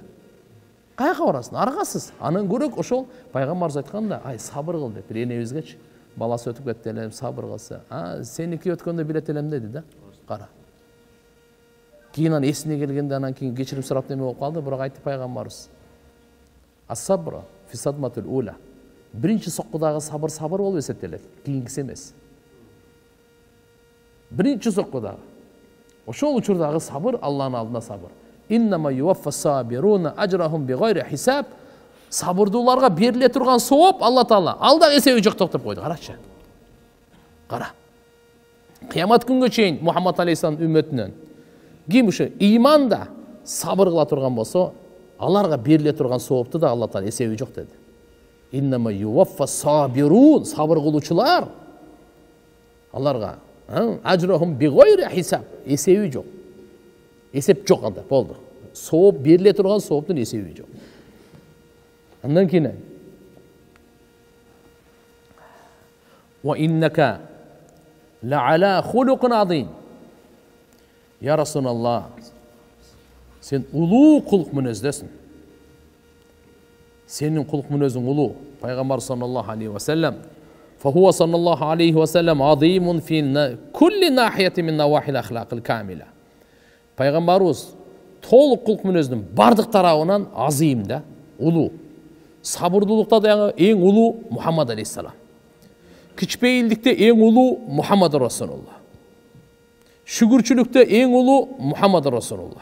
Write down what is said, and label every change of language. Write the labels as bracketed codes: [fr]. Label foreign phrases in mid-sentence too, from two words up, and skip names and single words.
[ky] Каяка барасың? Аргасыз. Анан көрөк ошол пайгамбарыбыз айтканда, ай сабыр кыл деп, бир энебизгечи баласы өтүп кетти эле, сабыр кылса. Сеники өткөндө билет элем деди да. Кара. Кийин анан эсине келгенде анан кийин кечирим сурап неме болуп калды, бирок айтты пайгамбарыбыз. [ar] الصبر في الصدمة الأولى. [ky] Биринчи соккудагы сабыр болуп эсептелет, кийинкиси эмес. Биринчи соккудагы. Ошол учурдагы сабыр Алланын алдында сабыр. [ar] إنما يوفى الصابرون أجرهم بغير حساب. [ky] Сабырдууларга бериле турган сооп Алла Таала алда эсеби жок деп койду. Карачы. Кара. Кыямат күнгө чейин Мухаммад алейхиссаламдын үммөтүнөн ким ушу ыйманда сабыр кыла турган болсо, аларга бериле турган соопту да Алла Таала эсеби жок деди. [ar] إنما يوفى الصابرون, [ky] сабыр кылуучулар аларга [ar] أجرهم بغير حساب, [ky] эсеби жок. Эсеп жок анда, болду. Сооп бериле турган сооптун эсеби жок. Андан кийин [ar] وإنك لعلى خلق عظيم. يا رسول الله, [ky] сен улуу кулк мүнөздесиң. Сенин кулк мүнөзүң улуу. [ar] Пайгамбар صلى الله عليه وسلم فهو صلى الله عليه وسلم عظيم في كل ناحية من نواحي الأخلاق الكاملة. [ky] Пайгамбарыбыз толук кулк мүнөздүн бардык тарабынан азим да, улуу. Сабырдуулукта да эң улуу Мухаммад алейхиссалам. Кичпейилдикте эң улуу Мухаммад Расулуллах. Шүгүрчүлүктө эң улуу Мухаммад Расулуллах.